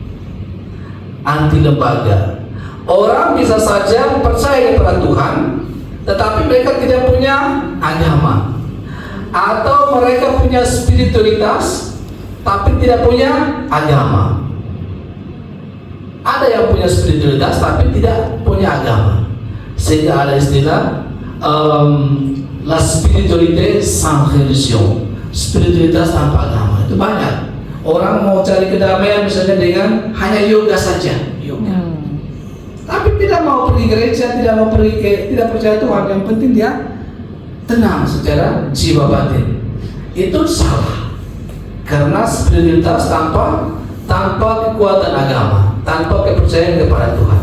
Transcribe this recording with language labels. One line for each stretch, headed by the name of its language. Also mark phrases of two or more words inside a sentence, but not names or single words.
Indonesian: Orang bisa saja percaya kepada Tuhan, tetapi mereka tidak punya agama. Atau mereka punya spiritualitas tapi tidak punya agama. Ada yang punya spiritualitas tapi tidak punya agama. Sehingga ada istilah
French: la spiritualité sans religion,
Indonesian: spiritualitas tanpa agama. Itu banyak. Orang mau cari kedamaian misalnya dengan hanya yoga saja, tapi tidak mau pergi gereja, tidak percaya Tuhan. Yang penting dia tenang secara jiwa batin. Itu salah, karena spiritualitas tanpa kekuatan agama, tanpa kepercayaan kepada Tuhan.